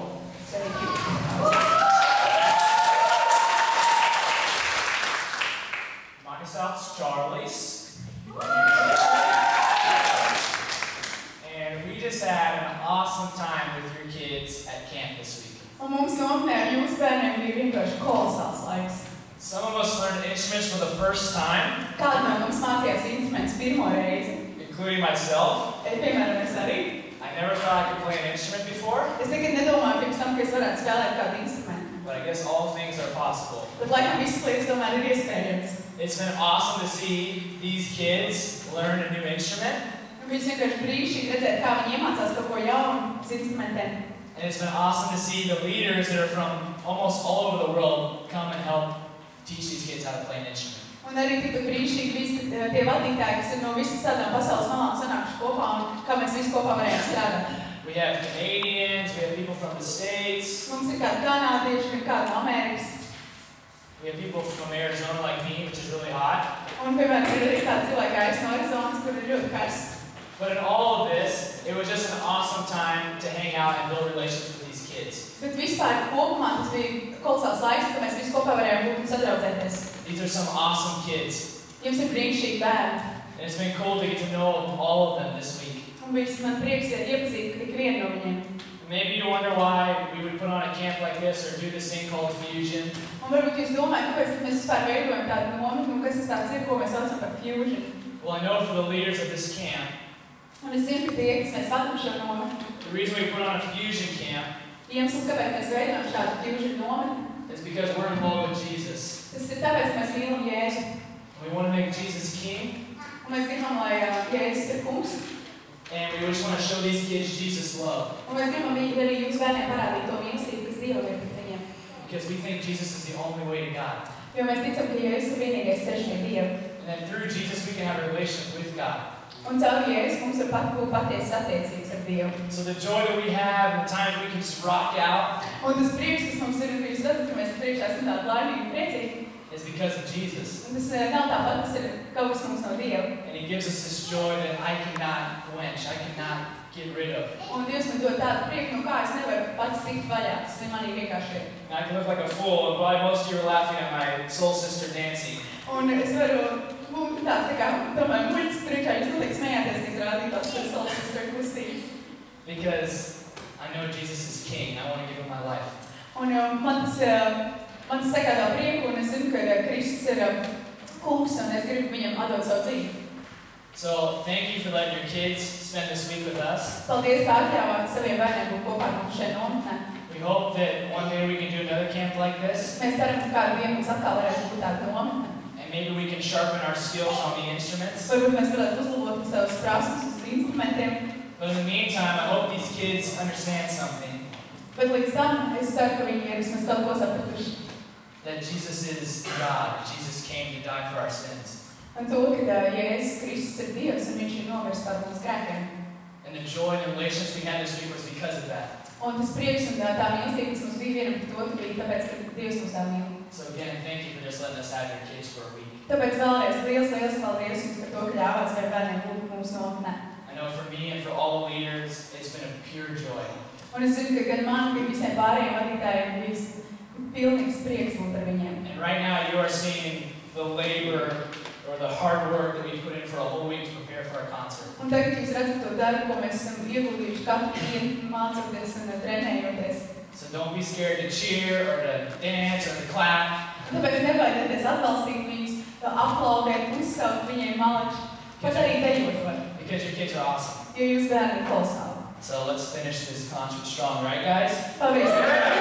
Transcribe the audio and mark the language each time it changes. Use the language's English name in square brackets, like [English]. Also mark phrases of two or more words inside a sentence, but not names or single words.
[English] Thank you. Mine sounds Charlie's. And we just had an awesome time with your kids at camp this week. [Latvian] Un mums nometnē ar jūsu bērniem bija vienkārši kolosāls laiks. [English] Some of us learned instruments for the first time, [Latvian] Kādi no mums mācījās instrumentus pirmo reizi? [English] including myself. [Latvian] Piemēram, es arī. [English] I never thought I could play an instrument before, [Latvian] Es nekad nedomāju pirms tam, ka es varētu spēlēt kādu instrumentu. [English] but I guess all things are possible. [Latvian] Bet laikam visas lietas tomēr ir iespējams. [English] It's been awesome to see these kids learn a new instrument, [Latvian] Un bija vienkārši brīnišķīgi redzēt, kā viņi iemācās kaut ko jaunu uz instrumentiem. [English] and it's been awesome to see the leaders that are from almost all over the world come and help teach these kids how to play an instrument. [Latvian] Un arī tikpat brīnišķīgi visi tie vadītāji, kas ir no visas tādām pasaules malām sanākuši kopā un kā mēs visi kopā varējām strādāt. [English] We have Canadians, we have people from the States, [Latvian] Mums ir kādi kanādieši, ir kādi no Amerikas. [English] we have people from Arizona like me, which is really hot. [Latvian] Un, piemēram, ir arī kādi cilvēki aiz no Arizonas, kur ir ļoti karsts. [English] But in all of this, it was just an awesome time to hang out and build relationships with these kids. [Latvian] Bet vispār kopumā tas bija kolosāls laiks, ka mēs visi kopā varējām būt un sadraudzēties. [English] These are some awesome kids. [Latvian] Jums ir brīnišķīgi bērni. [English] And it's been cool to get to know all of them this week. [Latvian] Un bijis man prieks iepazīt ikvienu no viņiem. [English] Maybe you wonder why we would put on a camp like this or do this thing called Fusion. [Latvian] Un varbūt jūs domājat, kāpēc mēs vispār veidojam tādu nometni, un kas tas tāds ir, ko mēs saucam par fusion. [English] Well, I know for the leaders of this camp, [Latvian] Un es zinu, ka tie, kas mēs vadam šo nometni, [English] the reason we put on a Fusion camp [Latvian] iemesls, kāpēc mēs veidojam šādu fusion nometni, [English] is because we're in love with Jesus. [Latvian] tas ir tāpēc, ka mēs mīlam Jēzu. [English] We want to make Jesus king, [Latvian] Un mēs gribam, lai Jēzus ir kungs. [English] and we just want to show these kids Jesus' love. [Latvian] Un mēs gribam arī jūsu bērniem parādīt to mīlestību, kas Dievam ir pret viņiem. [English] Because we think Jesus is the only way to God. [Latvian] Jo mēs ticam, ka Jēzus ir vienīgais ceļš pie Dieva. [English] And then through Jesus, we can have a relationship with God. [Latvian] Un caur Jēzus mums var būt patiesas attiecības ar Dievu. [English] So the joy that we have and the times we can just rock out [Latvian] Un tas prieks, kas mums ir, un jūs redzat, ka mēs priekšā esam tādi laimīgi un priecīgi. [English] is because of Jesus. [Latvian] Un tas nav tāpat, tas ir kaut kas mums no Dieva. [English] And He gives us this joy that I cannot quench, I cannot get rid of. [Latvian] Un Dievs man dod tādu prieku, no kā es nevaru pats tikt vaļā. Tas manī vienkārši ir. [English] And I can look like a fool, and probably most of you are laughing at my soul sister Nancy. [Latvian] Un es varu būt tāds, tā kā, tomēr muļķis priekšā, jūs noteikti smējāties, ka es rādīju tāds par savu sisteru kustības. [English] Because I know Jesus is king, I want to give Him my life. [Latvian] Un man tas sagādā prieku, un es zinu, ka Kristus ir kungs, un es gribu viņam atdot savu dzīvi. [English] So thank you for letting your kids spend this week with us. [Latvian] Paldies, ka atļāvāt saviem bērniem būt kopā ar mums šeit nometnē. [English] We hope that one day we can do another camp like this, [Latvian] Mēs ceram, ka kādu dienu mums atkal varēs būt tāda nometne. [English] and maybe we can sharpen our skills on the instruments. [Latvian] Varbūt mēs varētu uzlabot savus prasmes uz instrumentiem. [English] But in the meantime, I hope these kids understand something, [Latvian] Bet līdz tam es ceru, ka viņi ir vismaz kaut ko sapratuši. [English] that Jesus is God, Jesus came to die for our sins. [Latvian] Un to, ka Jēzus Kristus ir Dievs, un viņš ir nomirst par mums grēkiem. [English] And the joy and the relationships we had this week was because of that. [Latvian] Un tas prieks un tā mīlestība, kas mums bija vienam pret otru, bija tāpēc, ka Dievs mums tā mīl. [English] So again, thank you for just letting us have your kids for a week. [Latvian] Tāpēc vēlreiz liels paldies jums par to, ka ļāvāt saviem bērniem būt mūsu nometnē. [English] I know for me and for all the leaders, it's been a pure joy. [Latvian] Un es zinu, ka gan man, gan visiem pārējiem vadītājiem bija pilnīgs prieks būt ar viņiem. [English] And right now you are seeing the labor or the hard work that we put in for a whole week to prepare for our concert. [Latvian] Un tagad jūs redzat to darbu, ko mēs esam ieguldījuši katru dienu mācoties un trenējoties. [English] So don't be scared to cheer or to dance or to clap. [Latvian] Tāpēc nebaidieties atbalstīt viņus, aplaudēt, uzsaukt viņiem malači, pat arī dejot var, [English] Because your kids are awesome. [Latvian] jo jūs bērni ir kolosāli. [English] So let's finish this concert strong, right guys? [Latvian] Paldies!